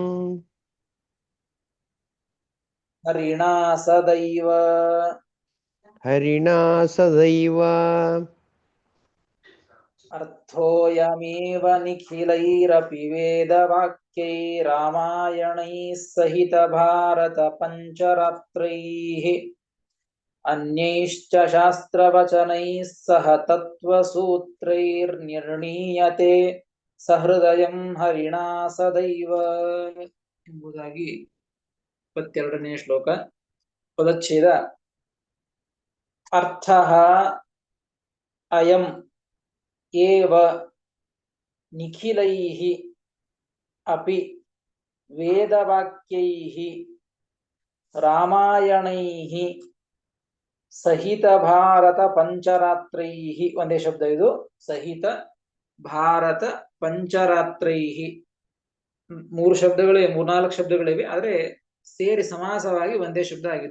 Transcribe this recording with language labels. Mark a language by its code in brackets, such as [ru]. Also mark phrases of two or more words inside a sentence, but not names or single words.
[sa] ಹರಿಣಾ ಸದೈವ ಅರ್ಥೋಯಮೇವ ನಿಖಿಲೈರಪಿ ವೇದವಾಕ್ಯೈ ರಾಮಾಯಣೈಃ ಸಹಿತ ಭಾರತ ಪಂಚರಾತ್ರೈಃ ಅನ್ಯೈಶ್ಚ ಶಾಸ್ತ್ರವಚನೈಃ ಸಹ ತತ್ವಸೂತ್ರೈರ್ನಿರ್ಣೀಯತೆ ಸಹೃದಯಂ ಹರಿಣಾ ಸದೈವ [kn] ಎಂಬುದಾಗಿ 22ನೇ ಶ್ಲೋಕ. ಪದಚ್ಛೇದ. [sa] ಅರ್ಥಃ ಅಯಂ ಏವ ನಿಖಿಲೈಃ ಅಪಿ ವೇದವಾಕ್ಯೈಃ ರಾಮಾಯಣೈಃ ಸಹಿತ ಭಾರತ ಪಂಚರಾತ್ರೈಃ. [kn] ಒಂದೇ ಶಬ್ದ ಇದು, [sa] ಸಹಿತ ಭಾರತ ಪಂಚರಾತ್ರೈಃ. [kn] 3 ಶಬ್ದಗಳೇ, 4 ಶಬ್ದಗಳಿವೆ, ಆದರೆ ಸೇರಿ ಸಮಾಸವಾಗಿ ಒಂದೇ ಶಬ್ದ ಆಗಿದ್ದು.